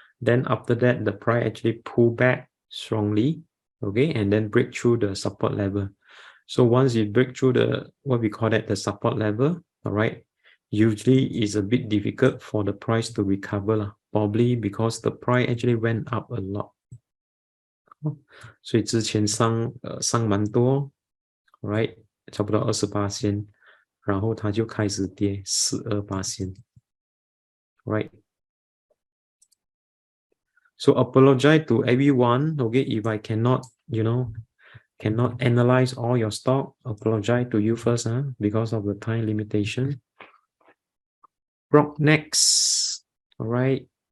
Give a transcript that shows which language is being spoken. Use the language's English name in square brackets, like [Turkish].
[English] Then after that, the price actually pull back strongly. Okay, and then break through the support level. So once you break through the what we call that the support level, all right, usually it's a bit difficult for the price to recover. probably because the price actually went up a lot. [Chinese] 所以之前上蛮多 [English] right [Chinese] 差不多28%，然后它就开始跌12%， right? [English] So apologize to everyone, okay, if I cannot, cannot analyze all your stock. Apologize to you first, because of the time limitation. Next, all right.